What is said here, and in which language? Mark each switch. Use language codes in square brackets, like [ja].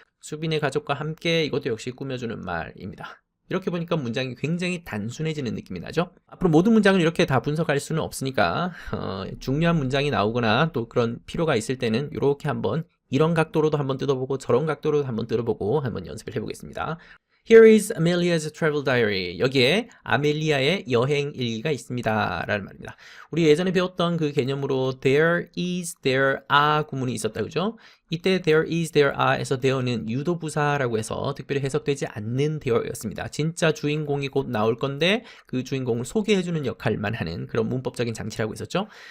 [ko] 수빈의 가족과 함께 이것도 역시 꾸며주는 말입니다. 이렇게 보니까 문장이 굉장히 단순해지는 느낌이 나죠? 앞으로 모든 문장을 이렇게 다 분석할 수는 없으니까 중요한 문장이 나오거나 또 그런 필요가 있을 때는 이렇게 한번 이런 각도로도 한번 뜯어보고 저런 각도로도 한번 뜯어보고 한번 연습을 해보겠습니다. [en] Here is Amelia's travel diary. [ko] 여기에 아멜리아의 여행 일기가 있습니다 라는 말입니다. 우리 예전에 배웠던 그 개념으로 there is, there are 구문이 있었다 그죠? 이때 there is, there are에서 there는 유도부사라고 해서 특별히 해석되지 않는 there였습니다. 진짜 주인공이 곧 나올 건데 그 주인공을 소개해주는 역할만 하는 그런 문법적인 장치라고 있었죠.